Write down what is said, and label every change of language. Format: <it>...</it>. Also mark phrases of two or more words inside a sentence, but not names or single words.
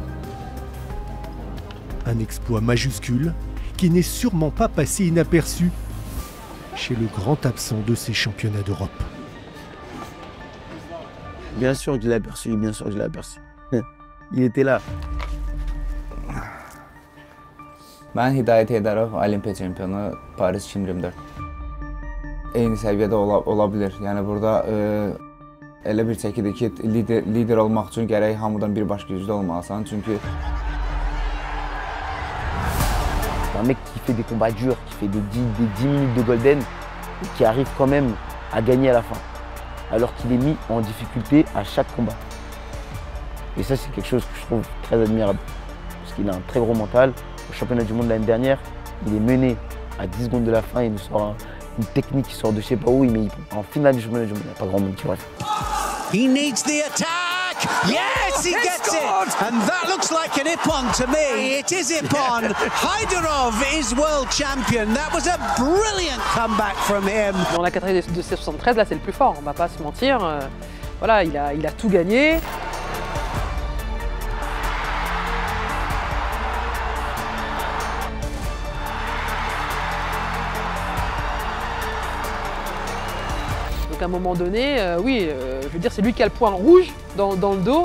<fr>Un exploit majuscule qui n'est sûrement pas passé inaperçu chez le grand absent de ces championnats d'Europe. Bien sûr que je l'ai aperçu, bien sûr que je l'ai aperçu. Il était là.</fr> <az>Ben Hidayet Heydərov, Olimpiya çempionu, Paris 2024. Eyni səviyyədə ola bilər. Yəni burada elə bir çəkidir ki, lider olmaq üçün gərək hamıdan birbaşa güclü olmalısan. Çünki</az> <fr>un mec qui fait des combats durs, qui fait des 10 minutes de golden et qui arrive quand même à gagner à la fin. Alors qu'il est mis en difficulté à chaque combat. Et ça, c'est quelque chose que je trouve très admirable. Parce qu'il a un très gros mental. Au championnat du monde l'année dernière, il est mené à 10 secondes de la fin, il nous sort une technique qui sort de je sais pas où, mais en finale du championnat du monde, il n'y a pas grand monde qui reste.</fr> <en>He needs the attack! Yes, he gets it! And that looks like an Ippon to me. It is Ippon. Hyderov is world champion. That was a brilliant comeback from him.</en> <fr>Dans la catégorie de 73, là, c'est le plus fort, on va pas se mentir. Voilà, il a tout gagné. Donc à un moment donné, oui, je veux dire, c'est lui qui a le point rouge dans le dos.</fr>